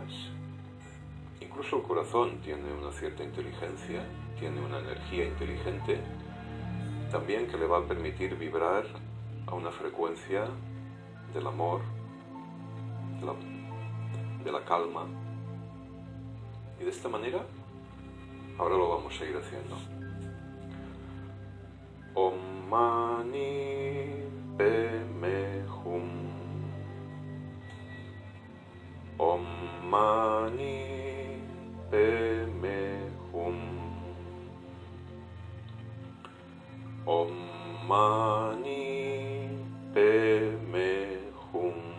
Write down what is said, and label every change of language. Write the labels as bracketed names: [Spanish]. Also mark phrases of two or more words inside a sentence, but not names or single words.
[Spanish] Incluso el corazón tiene una cierta inteligencia, tiene una energía inteligente, también que le va a permitir vibrar a una frecuencia del amor, de la calma. Y de esta manera, ahora lo vamos a ir haciendo. [Sanskrit] Om Mani Padme Hum. Om Mani Padme Hum. Om Mani Padme Hum.